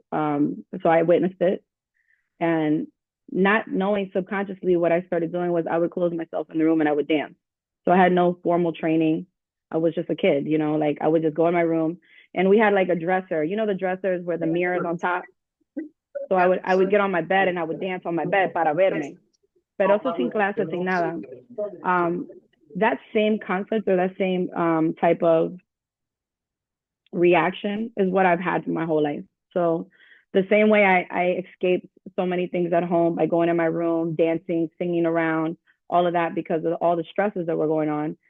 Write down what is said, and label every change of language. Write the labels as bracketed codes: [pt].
[en] So I witnessed it and not knowing subconsciously what I started doing was I would close myself in the room and I would dance. So I had no formal training. I was just a kid, you know, like I would just go in my room and we had like a dresser, you know, the dressers where the mirror is on top. So I would get on my bed and I would dance on my bed [es] para verme. Pero eso sin clase, sin nada. [en] That same concept or that same type of reaction is what I've had my whole life. So the same way I escaped so many things at home by going in my room, dancing, singing around, all of that because of all the stresses that were going on.